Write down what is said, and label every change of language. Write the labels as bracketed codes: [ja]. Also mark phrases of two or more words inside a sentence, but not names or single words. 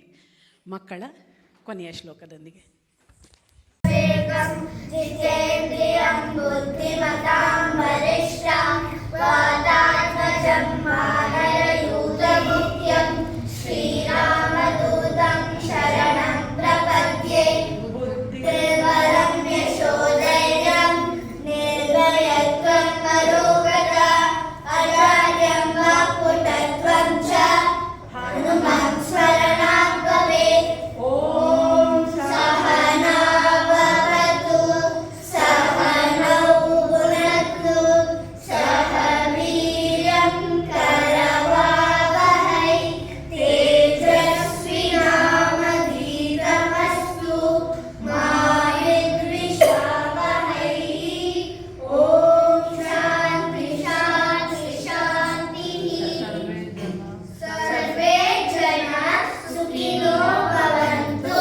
[kn] ಮಕ್ಕಳ ಕೊನೆಯ ಶ್ಲೋಕದೊಂದಿಗೆ. [sa] ಜಿತೇಂದ್ರಿಯಂ ಬುದ್ಧಿಮತಾಂ ವರಿಷ್ಠಾಂ ವಾತಾತ್ಮಜಂ ಮಾನರಯೂತಮುಖ್ಯಂ ಶ್ರೀರಾಮದೂತಂ ಶರಣಂ ಪ್ರಪದ್ಯೆ ಬುದ್ಧಿರ್ಬಲಂ ಯಶೋಧೈರ್ಯಂ ನಿರ್ಭಯತ್ವಂ ಮರೋಗತ ಅಜಾಡ್ಯಂ ವಾಕ್ಪಟುತ್ವಂ ಚ ಹನುಮತ್ ಸ್ಮರಣಾತ್ ಭವೇತ್. ಓಂ ಸಹನಾ ಭವತು ಸಹನೌ ಭುನಕ್ತು ಸಹ ವೀರ್ಯಂ ಕರವಾವಹೈ ತೇಜಸ್ವಿನಾವಧೀತಮಸ್ತು ಮಾ ವಿದ್ವಿಷಾವಹೈ. ಓಂ ಶಾಂತಿ ಶಾಂತಿ ಶಾಂತಿಃ. ಸರ್ವೇ ಜನ ಸುಖಿನೋ ಭವಂತು.